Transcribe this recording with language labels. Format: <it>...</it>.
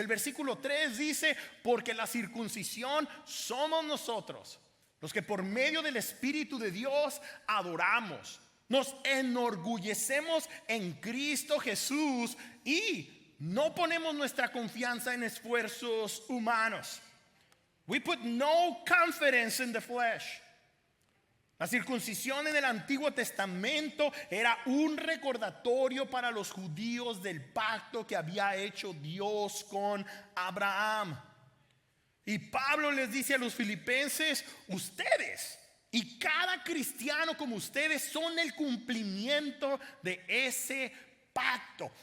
<es>En el versículo 3 dice, porque la circuncisión somos nosotros, los que por medio del Espíritu de Dios adoramos, nos enorgullecemos en Cristo Jesús y no ponemos nuestra confianza en esfuerzos humanos.</es> <en>We put no confidence in the flesh.</en> <es>La circuncisión en el Antiguo Testamento era un recordatorio para los judíos del pacto que había hecho Dios con Abraham. Y Pablo les dice a los filipenses, ustedes y cada cristiano como ustedes son el cumplimiento de ese pacto.</es>